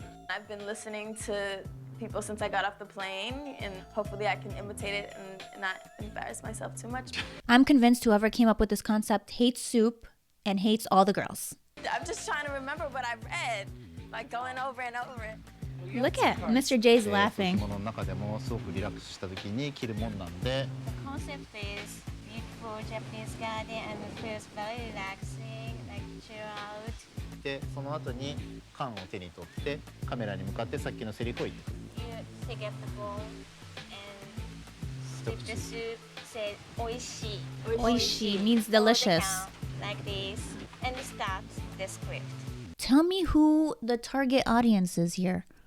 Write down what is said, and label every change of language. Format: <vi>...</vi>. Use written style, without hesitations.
<en>I've been listening to people since I got off the plane, and hopefully I can imitate it and not embarrass myself too much. I'm convinced whoever came up with this concept hates soup and hates all the girls. I'm just trying to remember what I read, like going over and over it. Look at Mr. J's laughing.</en> <ja>着物の中でもすごくリラックスした時に着るもんなんで。</ja> <en>The concept is beautiful Japanese garden and it feels very relaxing, like chill out.</en> <ja>でその後に缶を手に取ってカメラに向かってさっきのセリフを言ってくる。</ja> <en>You take up the bowl and sip the soup, say oishi. Oishi means Hold the delicious. count like this, and it starts the script. Tell me who the target audience is here.</en>